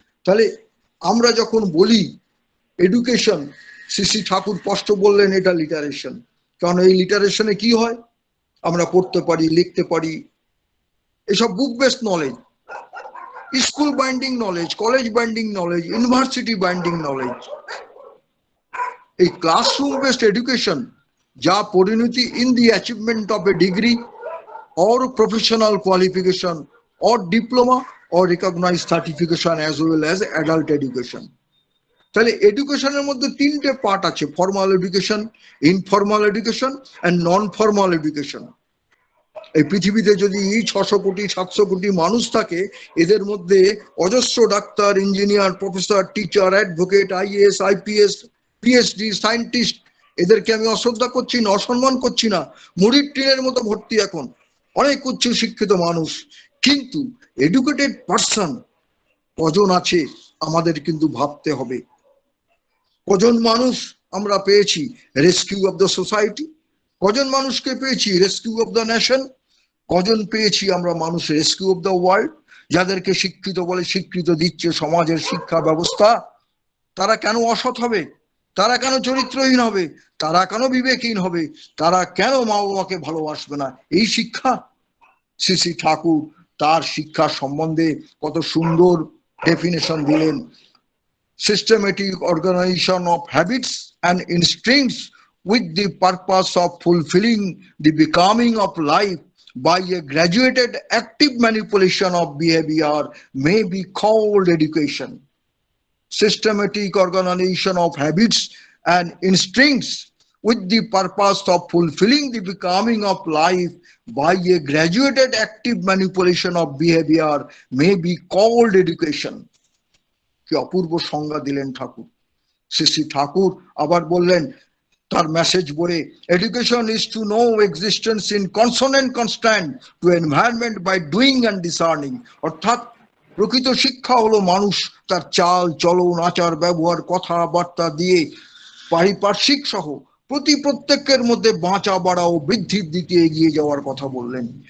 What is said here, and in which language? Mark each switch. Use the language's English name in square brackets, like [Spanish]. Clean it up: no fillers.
[Bangla] তাহলে আমরা যখন বলি এডুকেশন, শ্রী শ্রী ঠাকুর স্পষ্ট বললেন এটা লিটারেশন। কারণ এই লিটারেশনে কি হয়, আমরা পড়তে পারি, লিখতে পারি, এসব বুক based knowledge, school binding knowledge, college binding knowledge, university binding knowledge. [English] এই classroom based education [Bangla] যা পরিণতি [English] In the achievement of a degree or professional qualification or diploma or recognized certification as well as adult education. [Bangla] তাহলে এডুকেশনের মধ্যে তিনটে part আছে: formal education, informal education and non formal education. এই পৃথিবীতে যদি 600 কোটি 700 কোটি মানুষ থাকে, এদের মধ্যে অজস্র doctor, engineer, professor, teacher, advocate, IAS, IPS, PhD, scientist, এদেরকে আমি অশ্রদ্ধা করছি না, অসম্মান করছি না। মুড়ির টিনের মতো ভর্তি এখন অনেক উচ্চ শিক্ষিত মানুষ, কিন্তু এডুকেটেড পার্সন কজন আছে আমাদের কিন্তু ভাবতে হবে। কজন মানুষ আমরা পেয়েছি [English] rescue of the society, [Bangla] কজন মানুষকে পেয়েছি [English] rescue of the nation, [Bangla] কজন পেয়েছি আমরা মানুষ [English] rescue of the world, [Bangla] যাদেরকে শিক্ষিত বলে স্বীকৃত দিচ্ছে সমাজের শিক্ষা ব্যবস্থা। তারা কেন অসৎ হবে? তারা কেন চরিত্রহীন হবে? তারা কেন বিবেকহীন হবে? তারা কেন মা বাবাকে ভালোবাসবে না? এই শিক্ষা। শ্রী শ্রী ঠাকুর তার শিক্ষা সম্বন্ধে কত সুন্দর ডেফিনেশন দিলেন। [English] Systematic organization of habits and instincts with the purpose of fulfilling the becoming of life by a graduated active manipulation of behavior may be called education. Systematic organization of habits and instincts with the purpose of fulfilling the becoming of life by a graduated active manipulation of behavior may be called education. [Bangla] কি অপূর্ব সংজ্ঞা দিলেন ঠাকুর। শ্রী শ্রী ঠাকুর আবার বললেন তার message বলে, [English] Education is to know existence in consonant constant to environment by doing and discerning. [Bangla] অর্থাৎ প্রকৃত শিক্ষা হলো মানুষ তার চাল চলন, আচার ব্যবহার, কথাবার্তা দিয়ে পারিপার্শ্বিক সহ প্রত্যেকের মধ্যে বাঁচা, বাড়া ও বৃদ্ধির দিকে এগিয়ে যাওয়ার কথা বললেন।